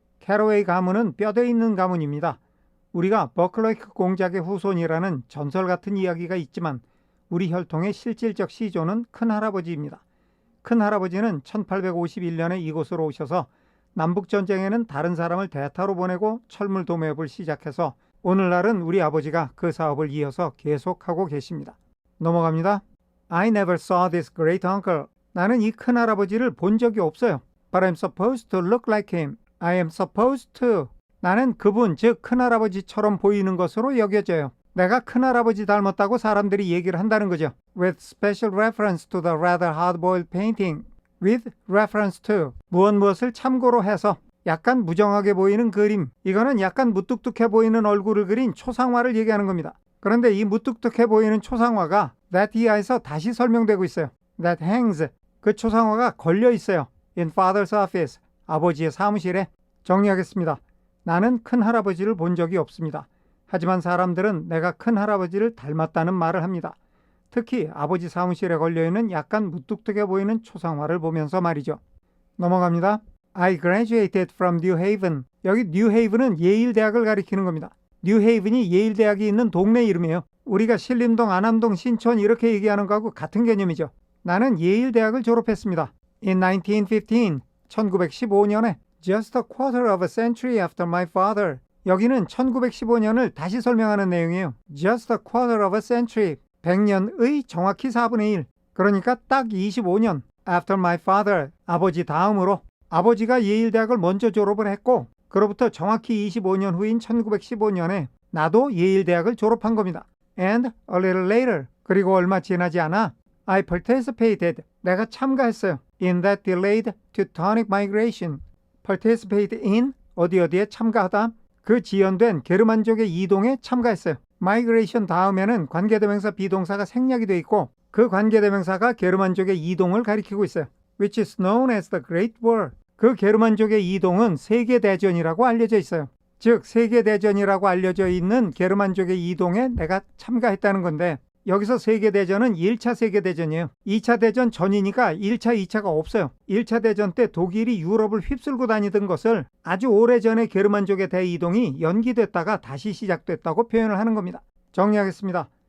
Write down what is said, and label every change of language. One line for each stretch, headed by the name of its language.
Korean: 캐러웨이 가문은 뼈대 있는 가문입니다. 우리가 버클로이크 공작의 후손이라는 전설 같은 이야기가 있지만 우리 혈통의 실질적 시조는 큰할아버지입니다. 큰할아버지는 1851년에 이곳으로 오셔서 남북전쟁에는 다른 사람을 대타로 보내고 철물 도매업을 시작해서 오늘날은 우리 아버지가 그 사업을 이어서 계속하고 계십니다. 넘어갑니다.
English: I never saw this great uncle.
Korean: 나는 이 큰할아버지를 본 적이 없어요.
English: But I'm supposed to look like him. I am supposed to.
Korean: 나는 그분, 즉 큰할아버지처럼 보이는 것으로 여겨져요. 내가 큰할아버지 닮았다고 사람들이 얘기를 한다는 거죠.
English: With special reference to the rather hard-boiled painting. With reference to.
Korean: 무엇을 참고로 해서. 약간 무정하게 보이는 그림, 이거는 약간 무뚝뚝해 보이는 얼굴을 그린 초상화를 얘기하는 겁니다. 그런데 이 무뚝뚝해 보이는 초상화가 that 이하에서 다시 설명되고 있어요.
English: That hangs,
Korean: 그 초상화가 걸려 있어요.
English: In father's office,
Korean: 아버지의 사무실에. 정리하겠습니다. 나는 큰할아버지를 본 적이 없습니다. 하지만 사람들은 내가 큰할아버지를 닮았다는 말을 합니다. 특히 아버지 사무실에 걸려있는 약간 무뚝뚝해 보이는 초상화를 보면서 말이죠. 넘어갑니다.
English: I graduated from New Haven.
Korean: 여기 New Haven은 예일 대학을 가리키는 겁니다. New Haven이 예일 대학이 있는 동네 이름이에요. 우리가 신림동, 안암동, 신촌 이렇게 얘기하는 거하고 같은 개념이죠. 나는 예일 대학을 졸업했습니다.
English: In 1915, 1915년에 just a quarter of a century after my father.
Korean: 여기는 1915년을 다시 설명하는 내용이에요.
English: Just a quarter of a century.
Korean: 100년의 정확히 4분의 1. 그러니까 딱 25년.
English: after my father.
Korean: 아버지 다음으로. 아버지가 예일 대학을 먼저 졸업을 했고 그로부터 정확히 25년 후인 1915년에 나도 예일 대학을 졸업한 겁니다.
English: And a little later.
Korean: 그리고 얼마 지나지 않아
English: I participated.
Korean: 내가 참가했어요.
English: In that delayed Teutonic migration.
Korean: participate in 어디에 참가하다. 그 지연된 게르만족의 이동에 참가했어요. migration 다음에는 관계대명사 비동사가 생략이 되어 있고 그 관계대명사가 게르만족의 이동을 가리키고 있어요.
English: Which is known as the Great War.
Korean: 그 게르만족의 이동은 세계대전이라고 알려져 있어요. 즉 세계대전이라고 알려져 있는 게르만족의 이동에 내가 참가했다는 건데 여기서 세계대전은 1차 세계대전이에요. 2차 대전 전이니까 1차, 2차가 없어요. 1차 대전 때 독일이 유럽을 휩쓸고 다니던 것을 아주 오래전에 게르만족의 대이동이 연기됐다가 다시 시작됐다고 표현을 하는 겁니다. 정리하겠습니다.